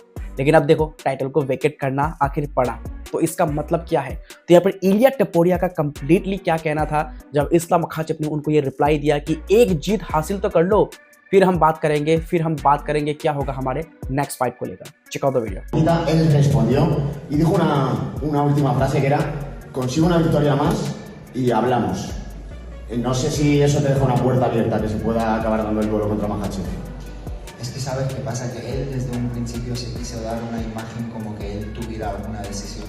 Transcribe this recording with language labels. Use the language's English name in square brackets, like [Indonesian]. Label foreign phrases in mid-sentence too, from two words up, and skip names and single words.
[Hindi] लेकिन अब देखो टाइटल को वेकेट करना आखिर पड़ा, तो इसका मतलब क्या है? तो यहाँ पर इलिया टपोरिया का कंप्लीटली क्या कहना था जब इस्लाम मखाचेव ने उनको ये रिप्लाई दिया कि एक जीत हासिल तो कर लो, फिर हम बात करेंगे क्या होगा हमारे [English] next fight [Hindi] को लेकर। [English] check out the video. [Spanish] Él respondió y dijo una última frase que era: consigo una victoria más y hablamos. No sé si eso te deja una puerta abierta que se pueda acabar dando el duelo contra Makhachev. Es que sabes qué pasa, que él desde un principio se quiso dar una imagen como que él tuviera alguna decisión.